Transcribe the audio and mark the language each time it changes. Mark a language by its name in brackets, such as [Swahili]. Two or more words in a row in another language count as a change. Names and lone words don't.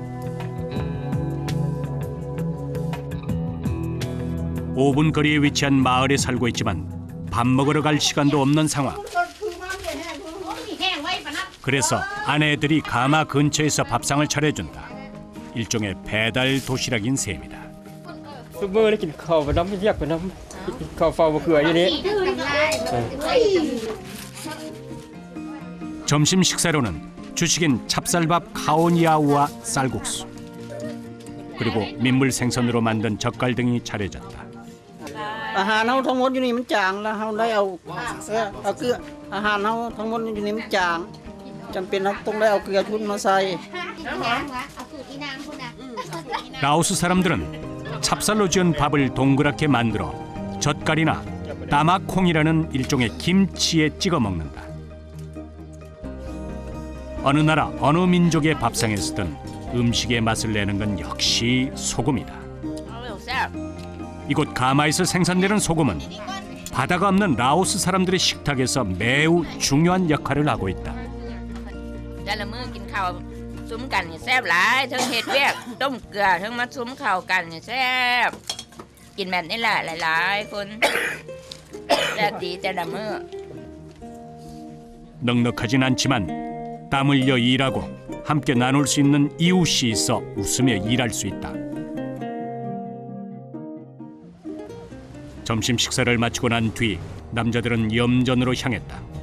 [Korean] 5분 거리에 위치한 마을에 살고 있지만 밥 먹으러 갈 시간도 없는 상황. 그래서 아내들이 가마 근처에서 밥상을 차려준다. 일종의 배달 도시락인 셈이다. [Lao] ທຸກມື້ໄດ້ກິນເຂົ້າໄປນ້ຳຮຽກໄປນ້ຳກິນເຂົ້າເຝົ້າໝາກເຂືອຢູ່ນີ່ [Korean] 점심 식사로는 주식인 찹쌀밥 카오니아우와 쌀국수 그리고 민물 생선으로 만든 젓갈 등이 차려졌다. [Lao] ອາຫານເຮົາທັງໝົດຢູ່ນີ່ມັນຈາງແລ້ວເຮົາໄດ້ເອົາເກືອອາຫານເຮົາທັງໝົດຢູ່ນີ່ມັນຈາງຈຳເປັນເຮົາຕ້ອງໄດ້ເອົາເກືອຊຸນມາໃສ່ [Korean] 라오스 사람들은 찹쌀로 지은 밥을 동그랗게 만들어 젓갈이나 따마콩이라는 일종의 김치에 찍어 먹는다. 어느 나라 어느 민족의 밥상에서든 음식의 맛을 내는 건 역시 소금이다. 이곳 가마에서 생산되는 소금은 바다가 없는 라오스 사람들의 식탁에서 매우 중요한 역할을 하고 있다. [Lao] ແຕ່ລະມື້ກິນເຂົ້າຊຸ້ມກັນນີ່ແຊບຫຼາຍທັງເຮັດວຽກຕົ້ມເກືອທັງມາຊຸ້ມເຂົ້າກັນນີ່ແຊບກິນແບບນີ້ແຫຼະຫຼາຍໆຄົນແຊບດີແຕ່ລະມື້ [Korean] 넉넉하진 않지만 땀 흘려 일하고 함께 나눌 수 있는 이웃이 있어 웃으며 일할 수 있다. 점심 식사를 마치고 난 뒤 남자들은 염전으로 향했다.